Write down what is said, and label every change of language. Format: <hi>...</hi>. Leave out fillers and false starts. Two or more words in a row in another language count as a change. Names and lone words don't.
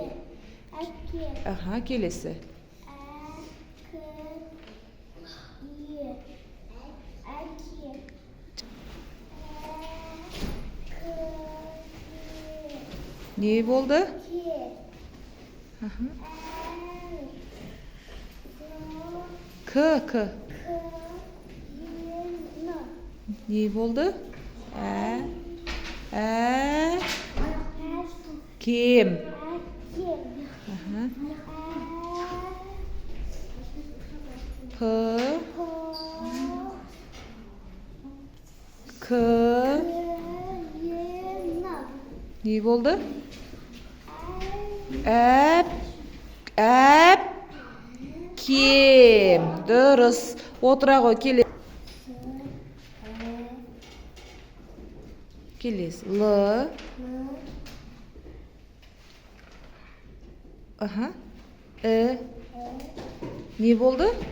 <kk>Келесі. Не болды? К. Не болды? Кем. К. Не болды? Кем. Дұрыс. Отыра ғой, келесі. Л. Не болды?</kk>